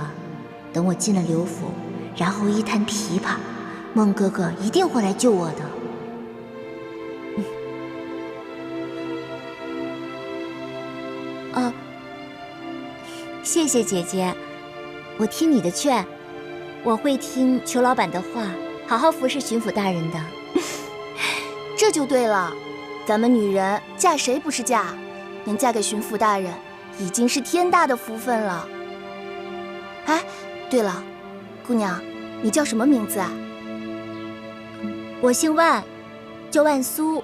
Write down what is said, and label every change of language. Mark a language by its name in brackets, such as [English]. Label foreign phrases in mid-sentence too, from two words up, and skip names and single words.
[Chinese] 等我進了劉府，然後一彈琵琶，孟哥哥一定會來救我的。謝謝姐姐，我聽你的勸，我會聽裘老板的話，好好服侍巡撫大人的。這就對了，咱們女人嫁誰不是嫁？能嫁給巡撫大人，已經是天大的福分了。哎，對了，姑娘，你叫什麼名字啊？我姓萬，叫萬蘇。